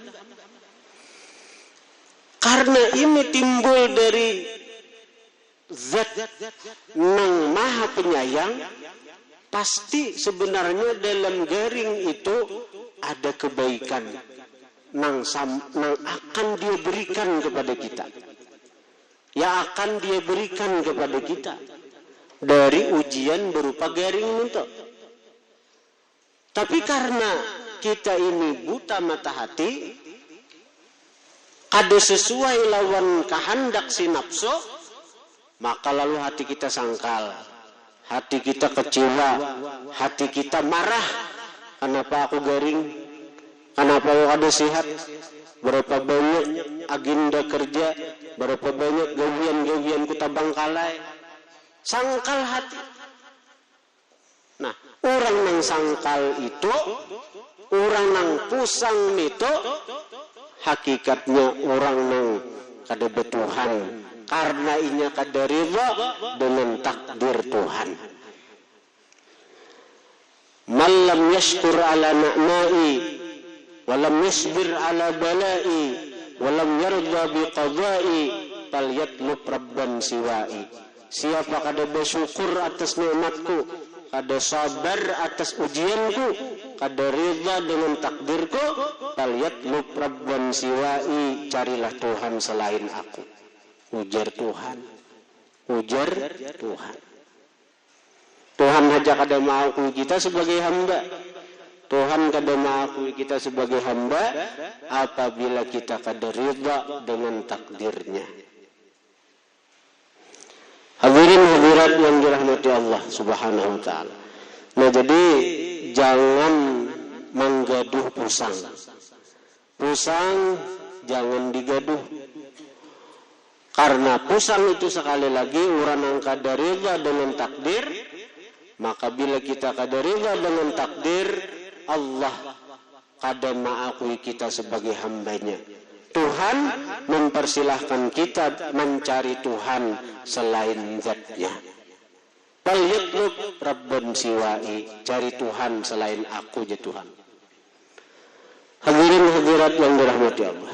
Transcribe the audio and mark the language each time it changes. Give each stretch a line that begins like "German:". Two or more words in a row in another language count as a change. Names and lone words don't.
Indonesian: Karena ini timbul dari zat nang maha penyayang, pasti sebenarnya dalam garing itu ada kebaikan nang akan dia berikan kepada kita. Ya akan dia berikan kepada kita dari ujian berupa garing itu. Tapi karena kita ini buta mata hati, ada sesuai lawan kehendak si nafsu, maka lalu hati kita sangkal, hati kita kecewa, hati kita marah. Kenapa aku garing? Kenapa aku ada sehat?
Banjar: Berapa banyak agenda kerja, berapa banyak gawian-gawian ku tabangkalai. Sangkal hati. Nah, orang nang sangkal itu, orang nang pusang itu, hakikatnya orang nang kada betuhan. Karena inya kada ridha dengan takdir Tuhan.
Arabic: من لم يشكر على نعمائي ولم يصبر على بلائي ولم يرض بقضائي فليطلب ربا سوائي.
Banjar: Siapa kada bersyukur atas nikmatku, kada sabar atas ujianku, kada ridha dengan takdirku,
Arabic: فليطلب ربا سوائي,
Banjar: carilah Tuhan selain aku. Ujar Tuhan. Ujar Tuhan.
Indonesian: Tuhan saja kada mengakui kita sebagai hamba. Tuhan kada mengakui kita sebagai hamba apabila kita kada ridha dengan takdirnya. Hadirin hadirat yang dirahmati Allah
Arabic: سبحانه وتعالى.
Banjar: Nah, jadi jangan menggaduh pusang. Pusang jangan digaduh.
Indonesian: Karena pusang itu sekali lagi orang yang kada ridha dengan takdir, maka bila kita kada ridha dengan takdir, Allah kada mengakui kita sebagai hambanya. Tuhan mempersilahkan kita mencari Tuhan selain zatnya.
Arabic: فليطلب ربا سوائي,
Indonesian: cari Tuhan selain aku ya Tuhan. Hadirin hadirat yang dirahmati Allah.